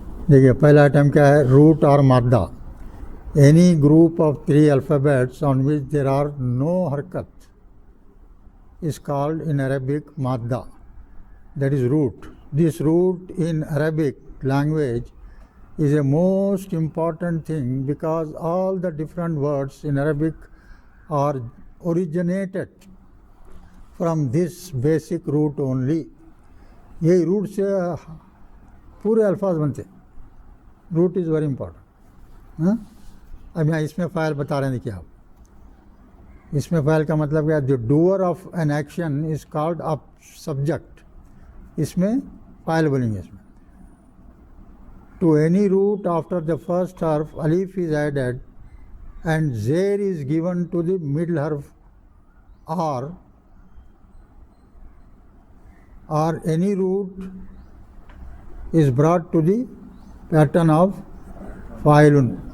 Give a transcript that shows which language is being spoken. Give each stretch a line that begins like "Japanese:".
Urdu: دیکھیے پہلا آئٹم کیا ہے؟ روٹ اور مادہ.
English: Any group of 3 alphabets on which there are no حرکت is called in Arabic madda, that is root. This root in Arabic language is a most important thing because all the different words in Arabic are originated from this basic root only.
Urdu: یہی route سے پورے الفاظ بنتے.
English: Root is very important.
Urdu: ہاں، اب یہاں اس میں فاعل بتا رہے ہیں. دیکھیے آپ، اس میں فاعل کا مطلب کیا؟
English: The doer of an action is called a subject.
Urdu: اس میں فاعل بولیں گے.
English: اس میں to any root after the first حرف الف از ایڈیڈ اینڈ زیر is given to the middle حرف or any root is brought to the pattern of فاعلن.